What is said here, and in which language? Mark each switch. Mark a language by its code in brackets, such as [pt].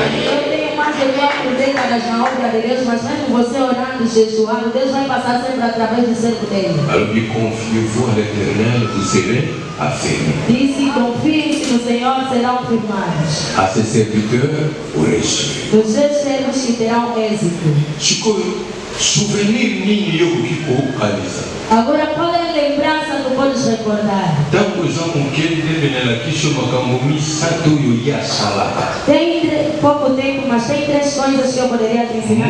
[pt] eu tenho mais de 4 décadas na obra de Deus, mas mesmo você orando, jejuando, Deus vai passar sempre através do servo dele. [ln] Alobi [fr] confiez-vous à l'Éternel, vous serez affermis. [pt] Disse: confiem-se no Senhor, serão firmados. [fr] À ses serviteurs, vous réussirez. [pt] Dos seus servos que terão êxito. [ln] Sikoyo, souvenir nini yokoki kokanisa? [pt] Agora, qual é a lembrança que podes recordar? [ln] Ntango eza moke nde menelakisi yo makambo misato oyo ye asalaka. [pt] Tem pouco tempo, mas tem 3 coisas que eu poderia te ensinar.